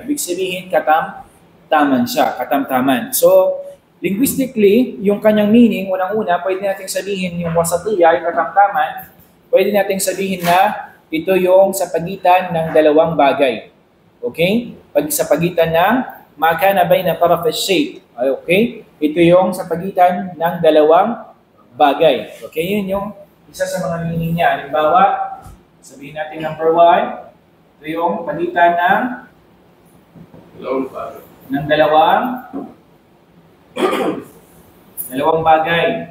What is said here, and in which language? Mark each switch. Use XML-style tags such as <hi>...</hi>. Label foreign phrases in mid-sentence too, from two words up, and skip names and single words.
<tl>Ibig sabihin, katamtaman siya, katamtaman. So, linguistically, yung kanyang meaning, unang-una, pwede natin sabihin yung Wasatiyya, yung katamtaman, pwede natin sabihin na ito yung sa pagitan ng dalawang bagay. Okay? Sa pagitan ng</tl> <ar>ما كان بين طرف الشيء.</ar> <tl>Okay? Ito yung sa pagitan ng dalawang bagay. Okay? Yun yung isa sa mga meaning niya. Halimbawa, sabihin natin number 1, ito yung pagitan ng dalawang bagay.</tl>